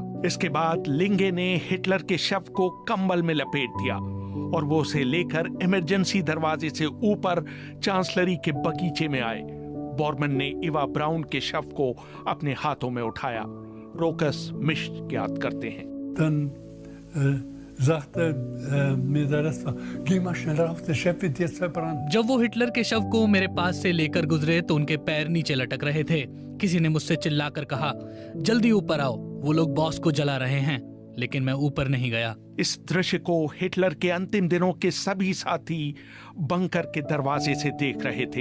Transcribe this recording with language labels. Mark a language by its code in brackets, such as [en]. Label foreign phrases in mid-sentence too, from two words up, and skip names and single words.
[hi] इसके बाद लिंगे ने हिटलर के शव को कंबल में लपेट दिया और वो उसे लेकर इमरजेंसी दरवाजे से ऊपर चांसलरी के बगीचे में आए। बोरमन ने इवा ब्राउन के शव को अपने हाथों में उठाया। रोकस मिश्ट याद करते हैं, [de] Dann sagte mir der Rest, geh mal schnell rauf, der Chef wird jetzt verbrannt. [hi] जब वो हिटलर के शव को मेरे पास से लेकर गुजरे तो उनके पैर नीचे लटक रहे थे। किसी ने मुझसे चिल्लाकर कहा, जल्दी ऊपर आओ, वो लोग बॉस को जला रहे हैं। लेकिन मैं ऊपर नहीं गया। इस दृश्य को हिटलर के अंतिम दिनों के सभी साथी बंकर के दरवाजे से देख रहे थे।